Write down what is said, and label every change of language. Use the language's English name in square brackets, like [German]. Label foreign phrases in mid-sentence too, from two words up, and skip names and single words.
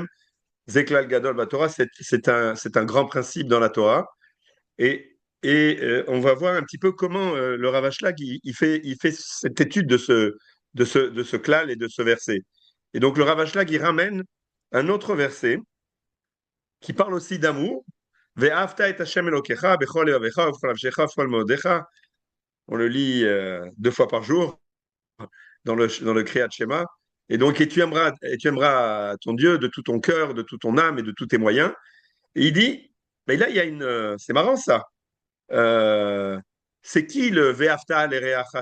[Hebrew] זה כלל גדול בתורה, [French] c'est un grand principe dans la Torah. On va voir un petit peu comment le Rav Ashlag, il fait cette étude de ce klal et de ce verset. Et donc le Rav Ashlag, il ramène un autre verset qui parle aussi d'amour. [Hebrew] ואהבת את ה' אלוקיך בכל לבבך ובכל נפשך ובכל מאודך. [French] On le lit deux fois par jour dans le Kriyat Shema. Et donc, et tu aimeras ton Dieu de tout ton cœur, de toute ton âme et de tous tes moyens. Et il dit, mais là, il y a c'est marrant ça. Euh, c'est qui le [Hebrew] ואהבת לרעך?